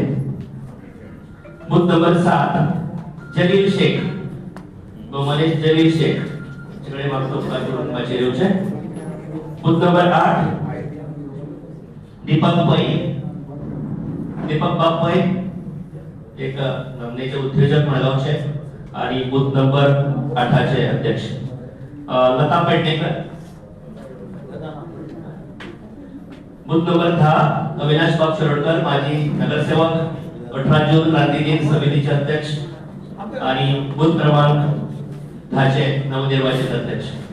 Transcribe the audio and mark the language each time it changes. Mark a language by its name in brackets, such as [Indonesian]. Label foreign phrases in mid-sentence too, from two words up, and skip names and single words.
[English] booth number [Konkani] 7 जलील शेख, मनीष जलील शेख तांचेकडे मागता उपकार करून माचयेर येवचें। [English] booth number [Marathi] 8 दीपक पै, दीपक बाप पै एक नामनेचे उद्योजक मडगांवचे आणि [English] booth number [Marathi] 8 अध्यक्ष। लता पेडणेकर [English] booth number [Marathi] 10 अविनाश बाप शिरोडकर माजी नगरसेवक 18 जून क्रांती दिन समितीचे अध्यक्ष आणि बूथ क्रमांक 10 नवनिर्वाचित अध्यक्ष।